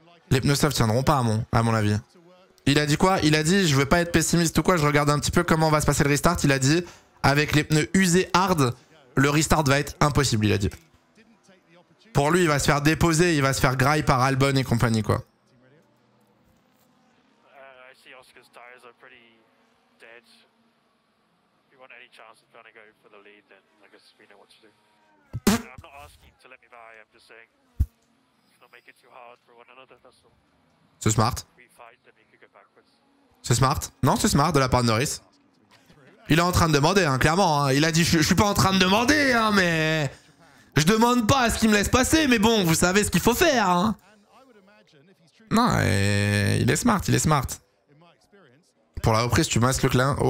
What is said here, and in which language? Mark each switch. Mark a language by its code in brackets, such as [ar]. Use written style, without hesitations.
[fr] Les pneus softs tiendront pas, à mon avis. Il a dit quoi? Il a dit, je veux pas être pessimiste ou quoi, je regarde un petit peu comment va se passer le restart. Il a dit, avec les pneus usés hard, le restart va être impossible, il a dit. Pour lui, il va se faire déposer, il va se faire graille par Albon et compagnie, quoi. [en] I see Oscar's tires are pretty dead. If you want any chance of trying to go for the lead, then I guess we know what to do. I'm not asking to let me by, I'm just saying, let's not make it too hard for one another, that's all. [fr] C'est smart. [en] If we fight, then we could go backwards. [fr] C'est smart. Non, c'est smart de la part de Norris. Il est en train de demander, hein, clairement. Hein. Il a dit, je suis pas en train de demander, hein, mais... Je demande pas à ce qu'il me laisse passer, mais bon, vous savez ce qu'il faut faire, hein. Non, il est smart, il est smart. Pour la reprise, tu masques le classement.